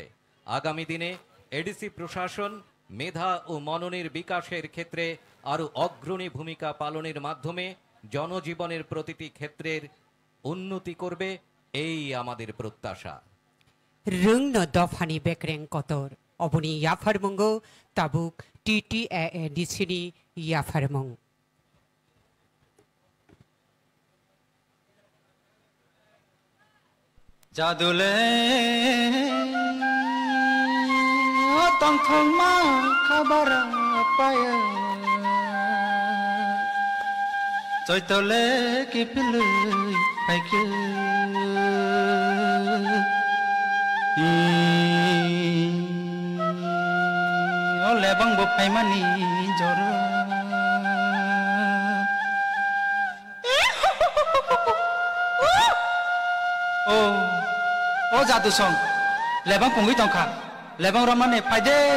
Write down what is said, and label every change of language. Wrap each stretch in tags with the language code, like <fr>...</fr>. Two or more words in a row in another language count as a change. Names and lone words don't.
<bn>আগামী দিনে এডিসি প্রশাসন মেধা ও মননের বিকাশের ক্ষেত্রে আরও অগ্রণী ভূমিকা পালনের মাধ্যমে জনজীবনের প্রতিটি ক্ষেত্রের উন্নতি করবে, এই আমাদের প্রত্যাশা।</bn> <trp>রুংন দফানি বেকরেং কতর অবনি ইয়াফারমঙ্গ তাবুক TTAADCনি ইয়াফারমং। Jadule tong thong ma khabar paya Choi tole ki pilui pai ke Ole bang bo pai mani jor Oh jadu song lebang pungui tongkha lebang ramane paide</trp>